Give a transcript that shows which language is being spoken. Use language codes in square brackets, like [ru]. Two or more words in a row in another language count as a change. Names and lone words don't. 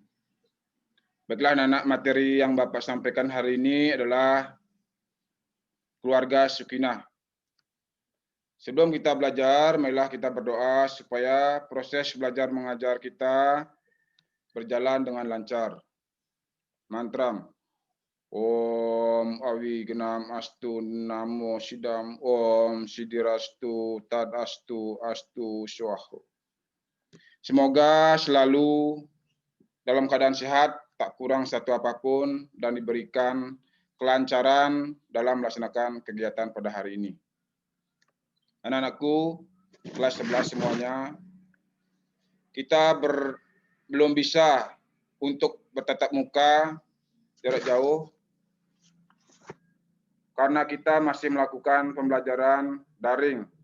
[id] Baiklah anak-anak, materi yang Bapak sampaikan hari ini adalah keluarga Sukinah. Sebelum kita belajar, marilah kita berdoa supaya proses belajar mengajar kita berjalan dengan lancar. Mantram. [sa] ॐ अवि घ्नम् अस्तु नमो सिद्धम् ॐ सिद्धिरस्तु तद् अस्तु स्वाहा. [id] Semoga selalu dalam keadaan sehat, tak kurang satu apapun, dan diberikan kelancaran dalam melaksanakan kegiatan pada hari ini. Anak-anakku, kelas 11 semuanya, kita belum bisa untuk bertatap muka jarak jauh karena kita masih melakukan pembelajaran daring.